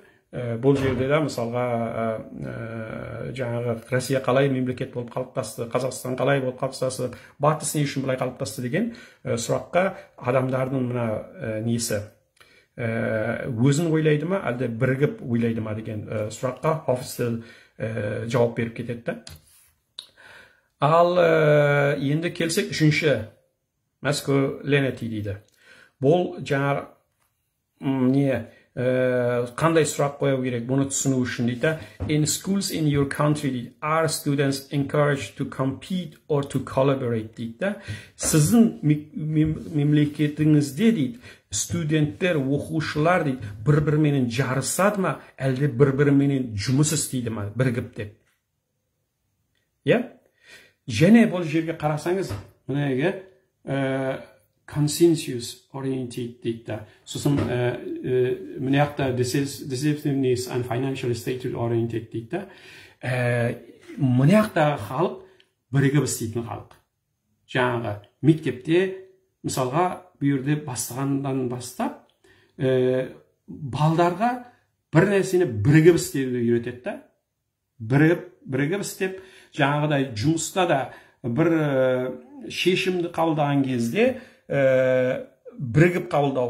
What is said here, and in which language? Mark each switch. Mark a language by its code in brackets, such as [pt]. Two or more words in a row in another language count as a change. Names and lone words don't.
[kk] Бұл жерде де мысалға жаңағы Россия қалай мемлекет болып қалыптасты, Қазақстан қалай болып қалыптасты, батыс не үшін бұлай қалыптасты деген сұраққа адамдардың мына несі өзін ойлайды ма, әлде бірігіп ойлайды ма деген сұраққа Hofstede жауап беріп кетеді. Ал енді келсек үшінші masculinity дейді. Бұл жаңағы не қандай сұрақ қою керек, бұны түсіну үшін дейді. [en] In schools in your country, are students encouraged to compete or to collaborate дейді. [kk] Сіздің мемлекетіңізде дейді, студенттер, оқушылар дейді, бір-біріменен жарысады ма, әлде бір-біріменен жұмыс істейді ма, бірігіп деп. Және бұл жерге қарасаңыз, мұнайға [en] consensus oriented [kk] дейді. Сосын мұнаяқта [en] decisiveness and financial status oriented [kk] дейді. мынаяқтағы халық бірігіп істейтін халық. Жаңағы мектепте мысалға бұл жерде бастағандан бастап балдарға бір нәрсені бірігіп істеуді үйретеді да. Бірігіп істеп, жаңағыдай жұмыста да бір шешімді қабылдаған кезде бірігіп қабылдау.